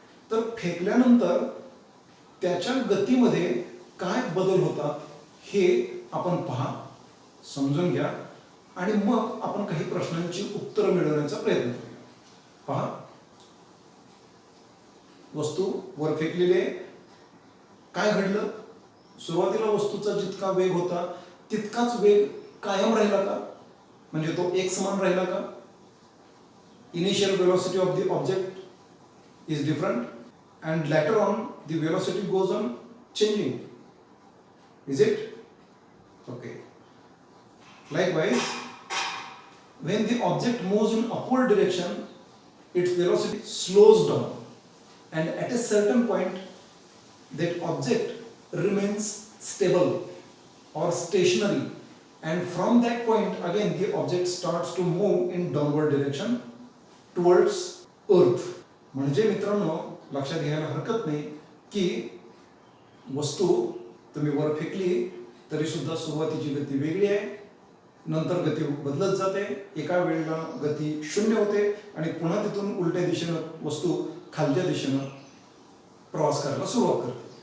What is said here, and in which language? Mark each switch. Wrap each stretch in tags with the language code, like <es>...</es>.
<mr>तर फेकल्यानंतर त्याच्या गतीमध्ये काय बदल होतात हे आपण पहा, समजून घ्या आणि मग आपण काही प्रश्नांची उत्तरं मिळवण्याचा प्रयत्न करूया. पहा, वस्तू वर फेकलेली आहे. काय घडलं? सुरुवातीला वस्तूचा जितका वेग होता तितकाच वेग कायम राहिला का, म्हणजे तो एक समान राहिला का?</mr> <en>Initial velocity of the object is different and later on the velocity goes on changing, is it? Okay. Likewise, when the object moves in upward direction, its velocity slows down and at a certain point that object remains stable or stationary, and from that point again the object starts to move in downward direction towards earth.</en> <mr>म्हणजे मित्रांनो, लक्षात घ्यायला हरकत नाही की वस्तू तुम्ही वर फेकली तरी सुद्धा सुरुवातीची गती वेगळी आहे, नंतर गती बदलत जाते. एका वेळेला गती 0 होते आणि पुन्हा तिथून उलट्या दिशेनं वस्तू खालच्या दिशेनं प्रवास करायला सुरुवात करते.</mr>